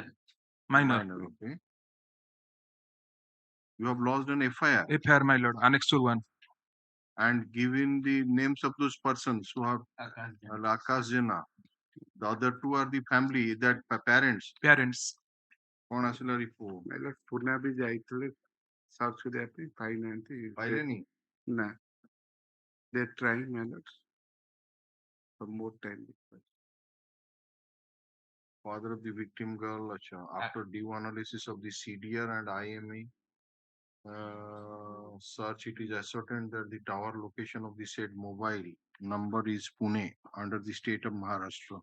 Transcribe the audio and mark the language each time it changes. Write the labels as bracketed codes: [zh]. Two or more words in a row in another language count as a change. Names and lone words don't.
[en] Okay. You have lodged an FIR. FIR, my lord. Annex 1. and given the names of those persons who have Akash Jena. The other two are the family, that parents. Parents. [or] कौन ଆସିଲା report? ହେଲେ ପୁନା ବି ଯାଇଥିଲେ ସର୍ଚ୍ଚ କରିବା ପାଇଁ ପାଇନାହାନ୍ତି ପାଇଲେନି? [en] ନା they trying manage for more time. Father of the victim girl, after due analysis of the CDR and IME search, it is ascertained that the tower location of the said mobile number is Pune under the state of Maharashtra.